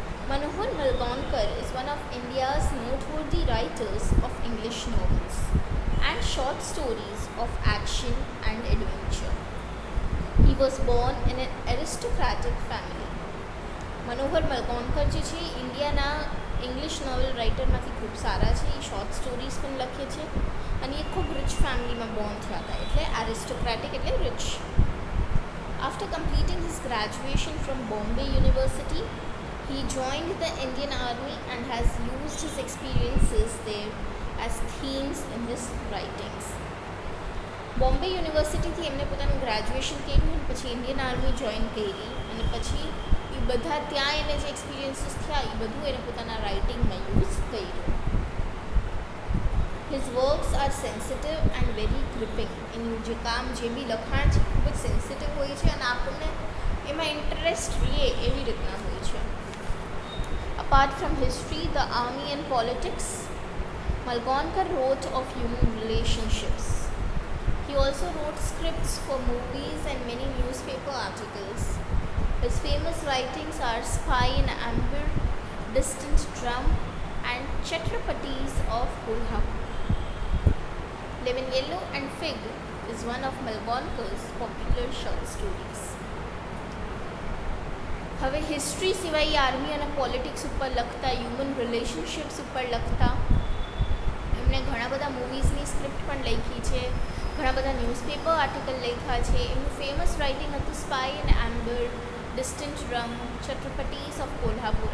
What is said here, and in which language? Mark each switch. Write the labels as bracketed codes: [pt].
[en] Manohar Malgonkar is one of India's noteworthy writers of English novels and short stories of action and adventure. He was born in an aristocratic family. [gu] મનોહર મલગોનકર જે છે ઇન્ડિયાના English novel રાઇટરમાંથી ખૂબ સારા છે. એ short stories પણ લખે છે અને એ ખૂબ રિચ ફેમિલીમાં બોર્ન થયા હતા, એટલે એરિસ્ટોક્રેટિક એટલે rich. [en] After completing his graduation from Bombay University, he joined the Indian Army and has used his experiences there as themes in his writings. [gu] Bombay યુનિવર્સિટીથી એમને પોતાનું ગ્રેજ્યુએશન કર્યું અને પછી ઇન્ડિયન આર્મી જોઈન કરી અને પછી એ બધા ત્યાં એને જે એક્સપિરિયન્સીસ થયા એ બધું એને પોતાના રાઇટિંગમાં યુઝ કર્યું. [en] His works are sensitive and very gripping. [gu] એનું જે કામ જે બી લખાણ છે ખૂબ જ સેન્સિટિવ હોય છે અને આપણને એમાં ઇન્ટરેસ્ટ રહે એવી રીતના હોય છે. [en] Apart from history, the army and politics, Malgonkar wrote of human relationships. He also wrote scripts for movies and many newspaper articles. His famous writings are Spy in Amber, Distant Drum and Chhatrapatis of Kolhapur. Lemon Yellow and Fig is one of Malgonkar's popular short stories. [gu] હવે history સિવાય army અને politics ઉપર લખતા, human relationships ઉપર લખતા, એમણે ઘણા બધા મૂવીઝની સ્ક્રિપ્ટ પણ લખી છે, ઘણા બધા ન્યૂઝપેપર આર્ટિકલ લખ્યા છે. એમનું ફેમસ રાઇટિંગ હતું spy in amber, distant drum, છત્રપટીસ of Kolhapur.